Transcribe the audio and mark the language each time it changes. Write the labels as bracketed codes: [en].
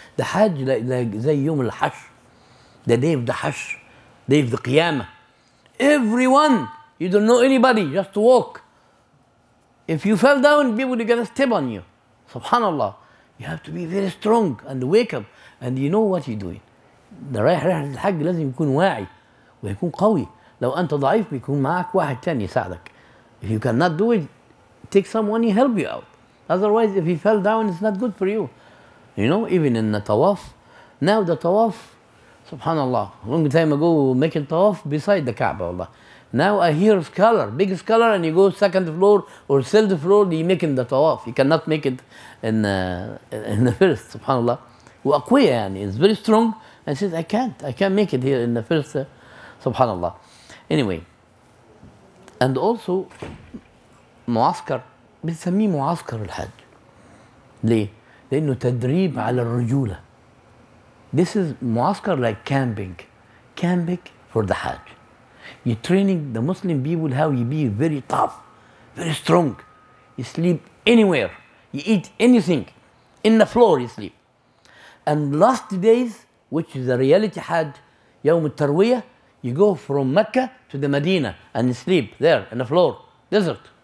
[en] The Hajj like [ar] زي يوم الحش. [en] The day of the Hajj, day of the Qiyamah. Everyone, you don't know anybody, just walk. If you fell down, people are gonna step on you. Subhanallah. You have to be very strong and wake up and you know what you're doing. [ar] ده رايح رحلة الحج لازم يكون واعي ويكون قوي. لو أنت ضعيف بيكون معك واحد تاني يساعدك. [en] If you cannot do it, take someone to help you out. Otherwise, if he fell down, it's not good for you. You know, even in the tawaf. Now the tawaf, subhanallah, long time ago making tawaf beside the Kaaba, Allah. Now I hear scholar, big scholar, and you go second floor or third floor, you making the tawaf. You cannot make it in the first, subhanallah. [ar] وأقوياء يعني, [en] is very strong, and says, I can't make it here in the first, subhanallah. Anyway, and also [ar] معسكر بنسميه معسكر الحج. ليه؟ لأنه تدريب على الرجولة. [en] This is معسكر like camping for the Hajj. You're training the Muslim people how you be very tough, very strong. You sleep anywhere, you eat anything, in the floor you sleep. And last days, which is the reality Hajj, يوم التروية, you go from Mecca to the Medina and you sleep there in the floor, desert.